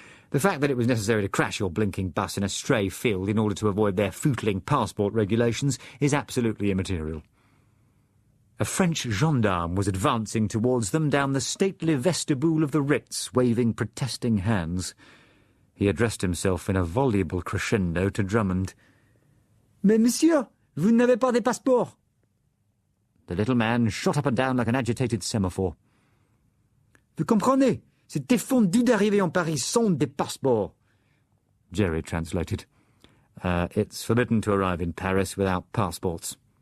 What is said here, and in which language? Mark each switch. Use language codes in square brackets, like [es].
[en] "The fact that it was necessary to crash your blinking bus in a stray field in order to avoid their footling passport regulations is absolutely immaterial." A French gendarme was advancing towards them down the stately vestibule of the Ritz, waving protesting hands. He addressed himself in a voluble crescendo to Drummond. [fr] "Mais, monsieur, vous n'avez pas de passeport." [en] The little man shot up and down like an agitated semaphore. [fr] "Vous comprenez? C'est défendu d'arriver en Paris sans des passeports." [en] Jerry translated. It's forbidden to arrive in Paris without passports."